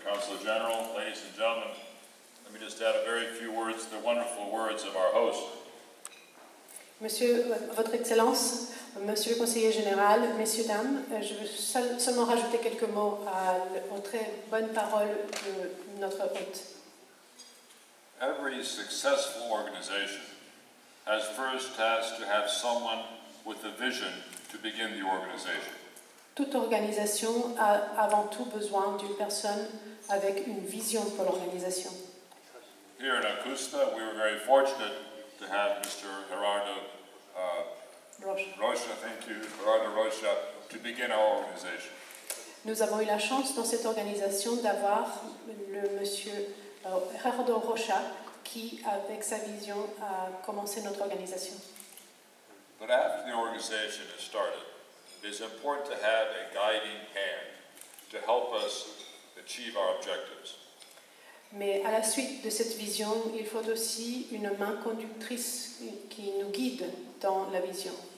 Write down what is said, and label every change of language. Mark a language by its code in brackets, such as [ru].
[en] Consul General, ladies and gentlemen, let me just add a very few words to the wonderful words of our host. [fr] Monsieur, Votre Excellence, Monsieur le Conseiller Général, Messieurs, Dames, je veux seulement rajouter quelques mots aux très bonnes paroles de notre hôte. [en] Every successful organization has to have someone with a vision to begin the organization. [fr] Toute organisation a avant tout besoin d'une personne avec une vision pour l'organisation. [en] Here in ICUSTA, we were very fortunate to have Mr. Gerardo Roche, thank you, Gerardo Roche, to begin our organization. [fr] Nous avons eu la chance dans cette organisation d'avoir le monsieur Gerardo Rocha qui, avec sa vision, a commencé notre organisation. [en] But after the organization has started, it is important to have a guiding hand to help us achieve our objectives. [fr] Mais à la suite de cette vision, il faut aussi une main conductrice qui nous guide dans la vision.